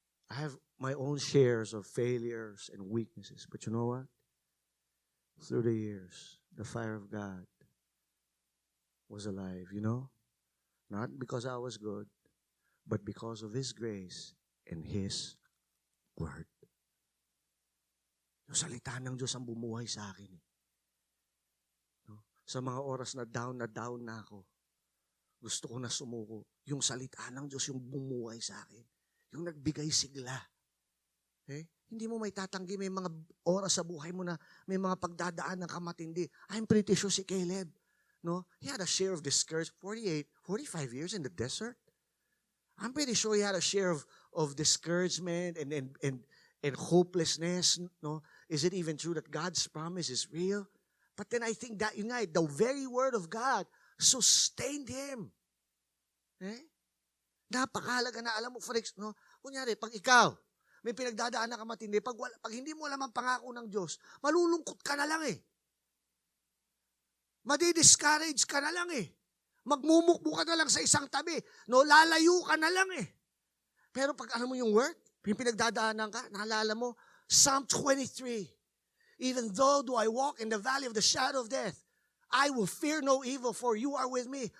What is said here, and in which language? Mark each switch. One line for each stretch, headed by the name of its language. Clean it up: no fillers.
English: I have my own shares of failures and weaknesses. But you know what? Through the years, the fire of God was alive, you know? Not because I was good, but because of His grace and His Word.
Filipino: Yung salita ng Diyos ang bumuhay sa akin. No? Sa mga oras na down na ako, gusto ko na sumuko. Yung salita ng Diyos yung bumuhay sa akin. Yung nagbigay sigla. Okay? Hindi mo may tatanggi, may mga oras sa buhay mo na may mga pagdadaan ng kamatindi.
English: I'm pretty sure si Caleb, no? He had a share of discouragement, 45 years in the desert. I'm pretty sure he had a share of discouragement and hopelessness, no? Is it even true that God's promise is real? But then I think that,
Filipino: yun nga,
English: the very word of God sustained him.
Filipino: Eh? Napakahalaga na alam mo, for no? Kunyari, pag ikaw, may pinagdadaan na ka matindi, pag hindi mo alam ang pangako ng Diyos, malulungkot ka na lang eh. Madi-discourage ka na lang eh. Magmumukbo ka na lang sa isang tabi. No, lalayo ka na lang eh. Pero pag alam mo yung word, yung pinagdadaanan ka, naalala mo,
English: Psalm 23, even though do I walk in the valley of the shadow of death, I will fear no evil, for you are with me.